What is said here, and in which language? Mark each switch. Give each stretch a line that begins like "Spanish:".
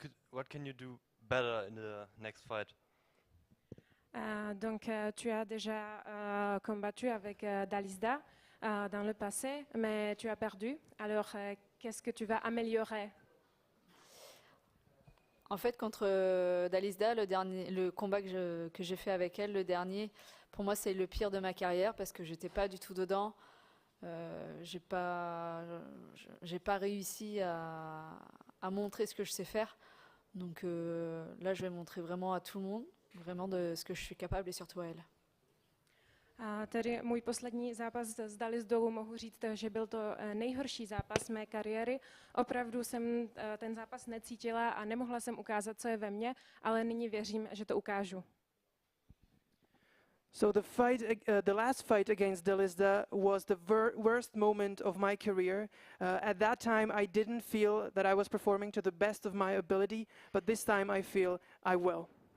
English: What can you do better in the next fight?
French: Donc tu as déjà combattu avec Dalisda dans le passé, mais tu as perdu. Alors qu'est-ce que tu vas améliorer? En fait, contre Dalisda, le combat que j'ai fait avec elle, le dernier, pour moi c'est le pire de ma carrière parce que j'étais pas du tout dedans. J'ai pas réussi à montrer ce que je sais faire. Donc là, je vais montrer vraiment à tout le monde, vraiment de ce que je suis capable et surtout à elle.
Czech: Tedy můj poslední zápas s Dalisdou mohu říct, že byl to nejhorší zápas mé kariéry. Opravdu jsem ten zápas necítila a nemohla jsem ukázat, co je ve mně, ale nyní věřím, že to ukážu.
English: So the last fight against Dalisda was the worst moment of my career. At that time, I didn't feel that I was performing to the best of my ability, but this time I feel I will.